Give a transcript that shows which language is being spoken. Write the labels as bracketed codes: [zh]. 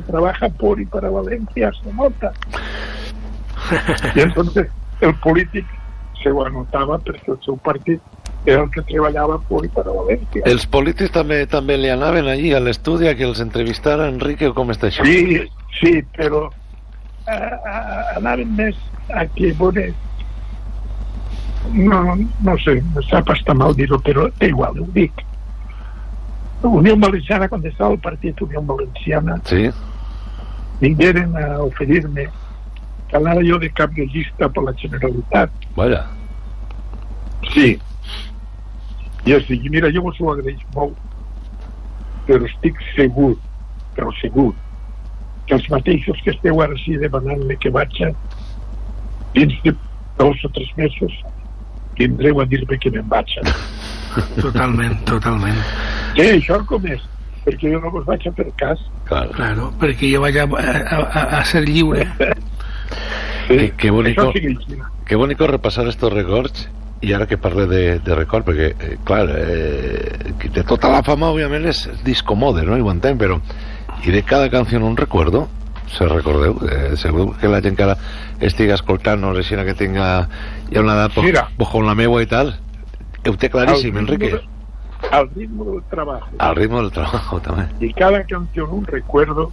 [es] se trabaja por y para València se nota. [ca] I entonces el polític se ho anotava perquè el seu partit era el que treballava por i per a València. Els polítics també li anaven allí a l'estudi a que els entrevistara Enrique, o com està això? Sí, però anaven més a que, bueno, no sé, me sap estar mal dir-ho, però té igual, ho dic. [es] Unión Valenciana, cuando estaba el partit Unión Valenciana, [ca] sí, vingueren a oferir-me que anava jo de cap de llista per la Generalitat. Vaja. Sí. I els dic, mira, jo vos ho agraeix molt, però estic segur, però segur, que els mateixos que esteu ara així demanant-me que vaig, dins de 2 o 3 mesos vindreu a dir-me que me'n vaig. Totalment, totalment. Què, això com és? Perquè jo no vos vaig a fer cas. [es] Claro, [ca] claro, perquè jo vaig a ser lliure. Sí, que bonico, que bonico repassar estos records. I ara que parle de record, perquè clar, de tota la fama òbviament és disco mode, no? I ho entenc, però i de cada canció un recuerdo, se recordeu, segur que la gent que ara estiga escoltant-nos, així que tinga ja una edat bojo en la meua i tal, ho té claríssim, Enrique. [es] Al ritmo del trabajo. [ca] Al ritmo del trabajo, també. I cada canció un recuerdo.